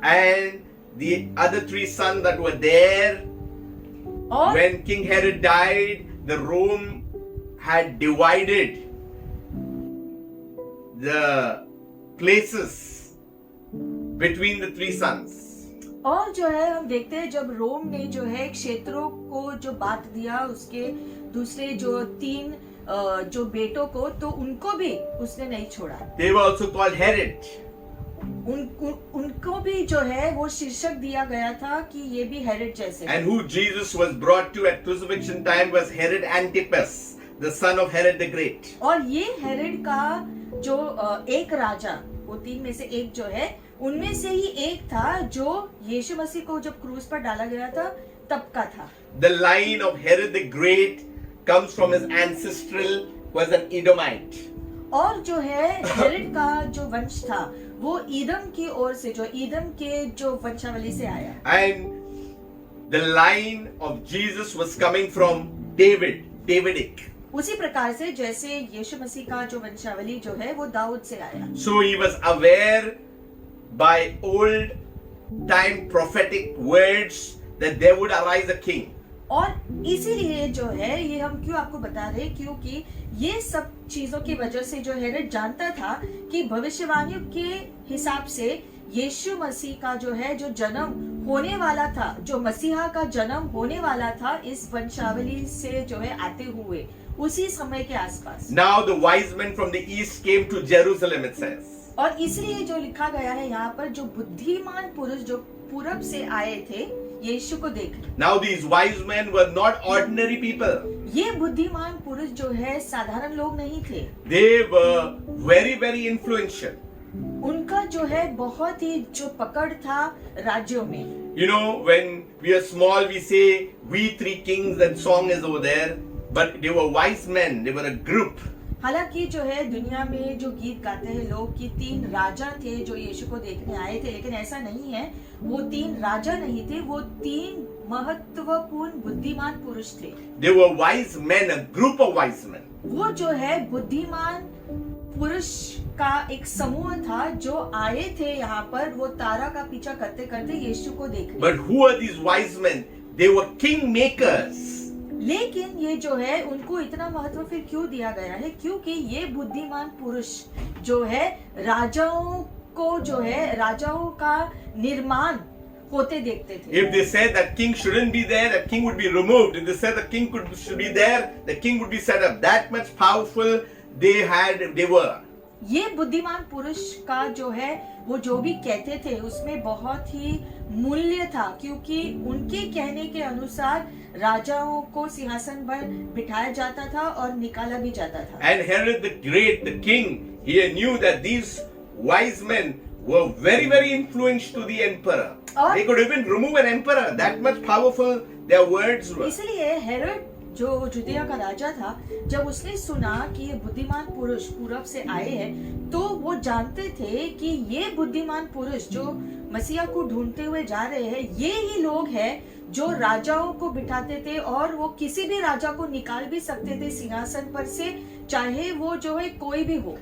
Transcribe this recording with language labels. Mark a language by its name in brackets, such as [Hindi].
[English] And the other 3 sons that were there, [Hindi] और [English] when King Herod died, the Rome had divided the places between the 3 sons. [Hindi] और जो है हम देखते हैं जब रोम ने जो है क्षेत्रों को जो बांट दिया उसके दूसरे जो 3 जो बेटों को, तो उनको भी उसने नहीं छोड़ा। [English] They were also called Herod. [Hindi] उनको भी जो है वो शीर्षक दिया गया था कि ये भी हेरोद जैसे। [English] And who Jesus was brought to at crucifixion time was Herod Antipas, the son of Herod the Great. [Hindi] और ये हेरोद का जो एक राजा, वो 3 में से एक जो है उनमें से ही एक था जो यीशु मसीह को जब क्रूस पर डाला गया था तब का था। [English] The line of Herod the Great comes from his ancestral was an Edomite. [Hindi] और जो है हेरोद का जो वंश था वो ईदम की ओर से, जो ईदम के जो वंशावली से आया। [English] And the line of Jesus was coming from David, Davidic. [Hindi] उसी प्रकार से जैसे यीशु मसीह का जो वंशावली जो है वो दाऊद से आया। [English] So he was aware by old time prophetic words that there would arise a king. [Hindi] और इसीलिए जो है ये हम क्यों आपको बता रहे, क्योंकि ये सब चीजों की वजह से जो हेरोद जानता था कि भविष्यवाणियों के हिसाब से यीशु मसीह का जो है जो जन्म होने वाला था, जो मसीहा का जन्म होने वाला था इस वंशावली से जो है आते हुए उसी समय के आसपास। [English] Now the wise men from the east came to Jerusalem, it says. [Hindi] और इसलिए जो लिखा गया है यहाँ पर जो बुद्धिमान पुरुष जो पूरब से आए थे यीशु को देखने। [English] Now these wise men were not ordinary people. [Hindi] ये बुद्धिमान पुरुष जो है साधारण लोग नहीं थे। [English] They were very, very influential. [Hindi] उनका जो है बहुत ही जो पकड़ था राज्यों में। [English] You know, when we are small, we say, "We three kings," that song is over there. But they were wise men, they were a group. [Hindi] हालांकि जो है दुनिया में जो गीत गाते हैं लोग कि 3 राजा थे जो यीशु को देखने आए थे, लेकिन ऐसा नहीं है। वो 3 राजा नहीं थे, वो 3 महत्वपूर्ण बुद्धिमान पुरुष थे। [English] They were wise men, a group of wise men. [Hindi] वो जो है बुद्धिमान पुरुष का एक समूह था जो आए थे यहाँ पर, वो तारा का पीछा करते करते यीशु को देखने। [English] But who are these wise men? They were king makers. [Hindi] लेकिन ये जो है उनको इतना महत्व फिर क्यों दिया गया है? क्योंकि ये बुद्धिमान पुरुष जो है राजाओं को जो है राजाओं का निर्माण होते देखते थे। [English] If they said that king shouldn't be there, the king would be removed. If they said the king should be there, the king would be set up. That much powerful they were. [Hindi] ये बुद्धिमान पुरुष का जो है वो जो भी कहते थे उसमें बहुत ही मूल्य था, क्योंकि उनके कहने के अनुसार राजाओं को सिंहासन पर बिठाया जाता था और निकाला भी जाता था। [English] And Herod the Great, the king, he knew that these wise men were very, very influential to the emperor. They could even remove an emperor. That much powerful their words were. [Hindi] इसलिए Herod जो जुदिया का राजा था, जब उसने सुना कि ये बुद्धिमान पुरुष पूरब से आए हैं, तो वो जानते थे कि ये बुद्धिमान पुरुष जो मसीहा को ढूंढते हुए जा रहे हैं, ये ही लोग हैं जो राजाओं को बिठाते थे और वो किसी भी राजा को निकाल भी सकते थे सिंहासन पर से, चाहे वो जो है कोई भी हो।